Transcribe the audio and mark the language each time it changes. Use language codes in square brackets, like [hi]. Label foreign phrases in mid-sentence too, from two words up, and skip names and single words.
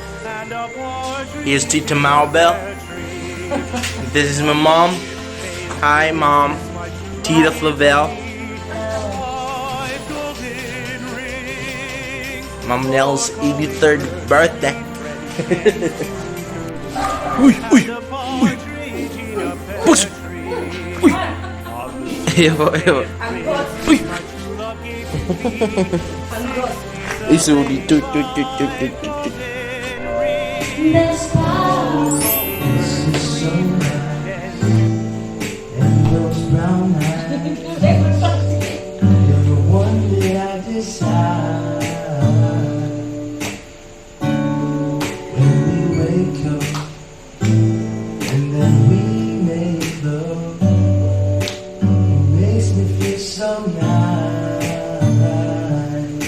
[en] Here's Tita Maribel. This is my mom. Hi, Mom. Tita Flavel. Mom Nell's 83rd birthday. Uy, uy, uy. Push. Uy. Ewa, ewa. Uy. Isuri. This house is so nice, and those brown eyes, you're the one that I decide. When we wake up, and then we make love, it makes me feel so nice.